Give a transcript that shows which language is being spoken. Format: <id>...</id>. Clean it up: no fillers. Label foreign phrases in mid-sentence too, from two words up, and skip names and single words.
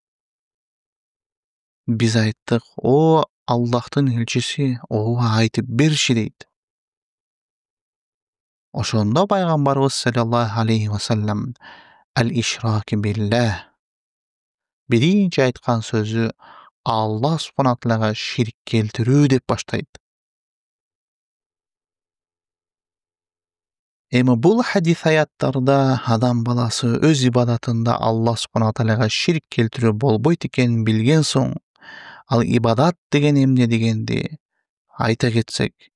<ky>Биз айттык, «О Аллахтын элчиси, ооба айтып берши» дейт. Ошондо пайгамбарыбыз</ky> <ar>صلى الله عليه وسلم «الإشراك بالله»</ar> <ky>биринчи айткан сөзү Аллах субхана таалага ширк келтирүү деп баштайт. Эми бул хадис аяттарда адам баласы өз ибадатында Аллах субхана таалага ширк келтирүү болбойт экенин билген соң, ал ибадат деген эмне дегенди айта кетсек.</ky>